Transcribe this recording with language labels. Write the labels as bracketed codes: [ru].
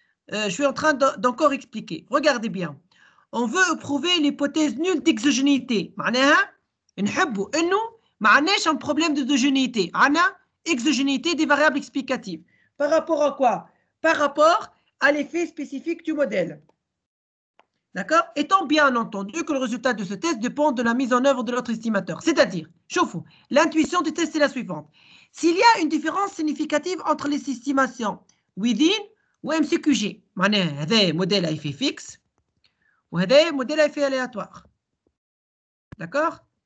[fr] Je suis en train d'encore expliquer. Regardez bien. On veut prouver l'hypothèse nulle d'exogénéité. [ar] معناها نحبوا انه ما عندناش [fr] un problème d'exogénéité. [ar] عندنا [fr] exogénéité des variables explicatives. Par rapport à quoi? Par rapport à l'effet spécifique du modèle. D'accord? Étant bien entendu que le résultat de ce test dépend de la mise en œuvre de notre estimateur. C'est-à-dire, chauffe-vous, l'intuition du test est la suivante. S'il y a une différence significative entre les estimations within ou MCQG, [ar] معناها هذا [fr] modèle à effet fixe [ar] وهذا [fr] modèle à effet aléatoire. D'accord?